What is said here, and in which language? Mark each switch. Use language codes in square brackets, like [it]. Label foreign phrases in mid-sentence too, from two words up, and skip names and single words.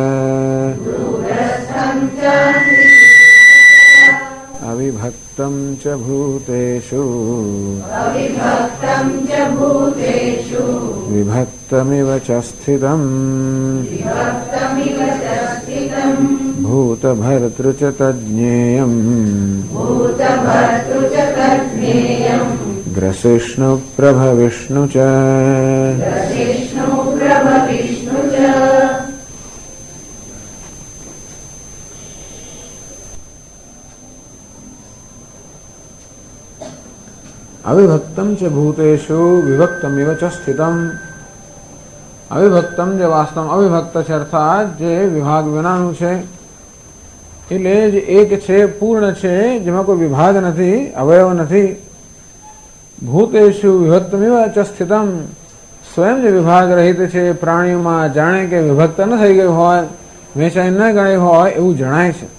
[sa] અવિભક્तं ચ ભૂતેષુ વિભક્તમિવ ચ સ્થિતम् ભૂતભર્તૃ ચ તજ્ઞેયम् ग्रसिष्णु प्रभ विष्णु च अविभक्तम च भूतेषु विभक्तमिव च स्थितम। [gu] અવિભક્તમ જે વાસ્તવ અવિભક્ત છે અર્થાત જે વિભાગ વિનાનું છે, એટલે જે એક છે, પૂર્ણ છે, જેમાં કોઈ વિભાગ નથી, અવયવ નથી. [sa] ભૂતેષુ વિભક્તમિવ ચ સ્થિતમ, [gu] સ્વયં જે વિભાગ રહિત છે પ્રાણીઓમાં, જાણે કે વિભક્ત ન થઈ ગયું હોય, વહેંચાઈ ન ગણાય હોય એવું જણાય છે.